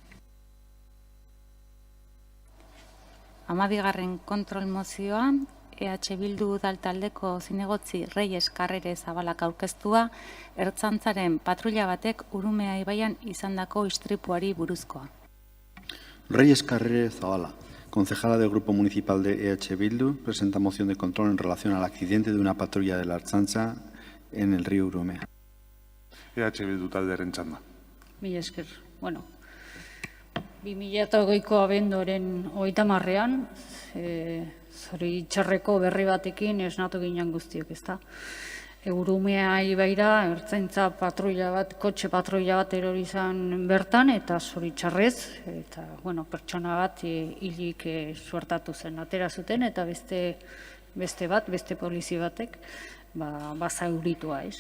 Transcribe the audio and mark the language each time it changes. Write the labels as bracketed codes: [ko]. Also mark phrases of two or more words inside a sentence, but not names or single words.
[eu] 12. kontrol mozioa, EH Bildu udaltaldeko zinegotzi Reyes Carrere Zabalak aurkeztua, ertzaintzaren patrulla batek Urumea ibaian izandako istripuari buruzkoa. [es] Reyes Carrere Zabala, concejala del Grupo Municipal de EH Bildu, presenta moción de control en relación al accidente de una patrulla de la Ertzaintza en el río Urumea. [eu] EH Bildu taldearen txanda. Mila esker. Bueno, 2008ko abenduaren 30ean, zori txarreko berri batekin esnatu ginen guztiok, ezta? Urumea ibaira, ertzaintza patrulla bat, kotxe patrulla bat erori izan bertan, eta zori txarrez, eta, bueno, pertsona bat hilik suertatu zen, atera zuten, eta beste polizi batek, zauritua, ez?